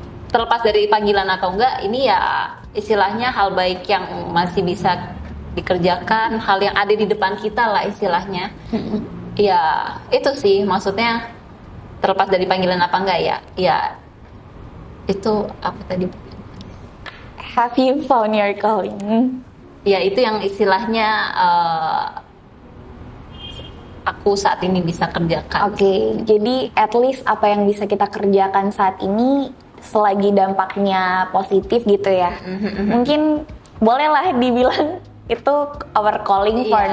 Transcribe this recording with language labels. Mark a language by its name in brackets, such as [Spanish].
[Indonesian] terlepas dari panggilan atau enggak, ini ya istilahnya hal baik yang masih bisa dikerjakan, hal yang ada di depan kita lah istilahnya. Ya itu sih maksudnya, terlepas dari panggilan apa enggak ya itu apa tadi? [English] Have you found your calling? [Indonesian] Ya itu yang istilahnya aku saat ini bisa kerjakan. Oke, jadi [English] at least [Indonesian] apa yang bisa kita kerjakan saat ini selagi dampaknya positif gitu ya. Mungkin bolehlah dibilang itu [English] our calling for